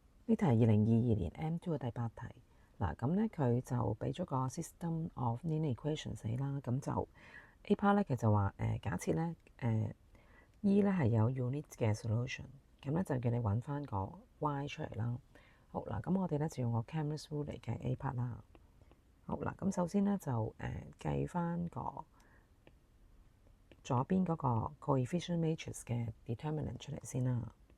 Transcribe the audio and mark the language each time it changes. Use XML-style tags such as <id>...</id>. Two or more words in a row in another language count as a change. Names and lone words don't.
<yue>呢題係2022年 M2 嘅第8題。嗱，咁咧佢就俾咗個</yue> <en>system of linear equations</en> <yue>你啦。咁就</yue> <en>A part</en> <yue>咧，佢就話假設咧E 咧係有 unit 嘅 solution，咁咧就叫你揾翻個 Y 出嚟啦。好嗱，咁我哋咧就用個</yue> <en>Chemnitz rule</en> <yue>嚟計</yue> <en>A part</en> <yue>啦。好嗱，咁首先咧就計翻個左邊嗰個</yue> <en>coefficient matrix</en> <yue>嘅 determinant 出嚟先啦。</yue>